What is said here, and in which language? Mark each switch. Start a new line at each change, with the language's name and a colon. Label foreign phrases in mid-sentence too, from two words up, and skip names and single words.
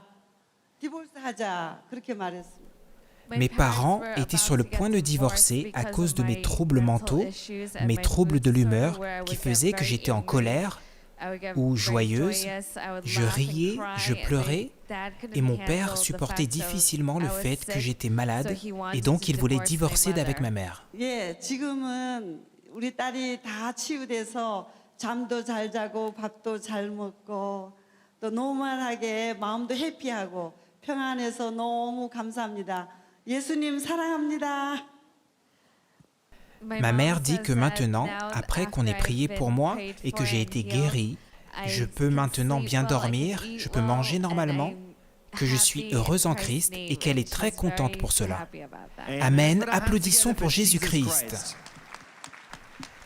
Korean: 디볼스 하자. 그렇게 말했습니다.
French: Mes parents étaient sur le point de divorcer à cause de mes troubles mentaux, mes troubles de l'humeur qui faisaient que j'étais en colère ou joyeuse, je riais, je pleurais et mon père supportait difficilement le fait que j'étais malade et donc il voulait divorcer d'avec ma mère.
Korean: 예, 지금은 우리 딸이 다 치유돼서 잠도 잘 자고 밥도 잘 먹고 또 노멀하게 마음도 해피하고 평안해서 너무 감사합니다. 예수님 사랑합니다.
French: Ma mère dit que maintenant, après qu'on ait prié pour moi et que j'ai été guérie, je peux maintenant bien dormir, je peux manger normalement, que je suis heureuse en Christ et qu'elle est très contente pour cela. Amen, applaudissons pour Jésus-Christ.